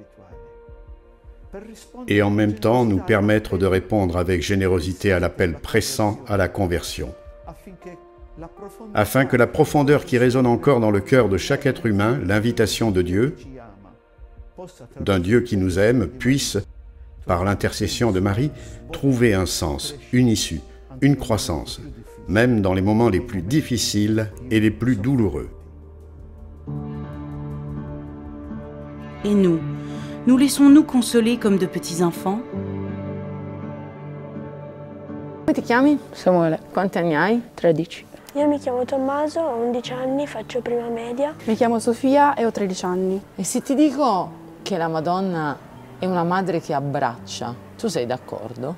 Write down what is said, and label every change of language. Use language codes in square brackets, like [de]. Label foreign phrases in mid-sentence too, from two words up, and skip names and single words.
[fr] Et en même temps nous permettre de répondre avec générosité à l'appel pressant à la conversion, afin que la profondeur qui résonne encore dans le cœur de chaque être humain, l'invitation de Dieu, d'un Dieu qui nous aime, puisse, par l'intercession de Marie, trouver un sens, une issue, une croissance, même dans les moments les plus difficiles et les plus douloureux. Et nous, nous laissons-nous consoler comme de petits enfants? [it] Come ti chiami? Samuele, Quanti anni hai? 13. Io mi chiamo Tommaso, ho 11 anni, faccio prima media. Mi chiamo Sofia e ho 13 anni. E se ti dico che la Madonna è una madre che abbraccia, tu sei d'accordo?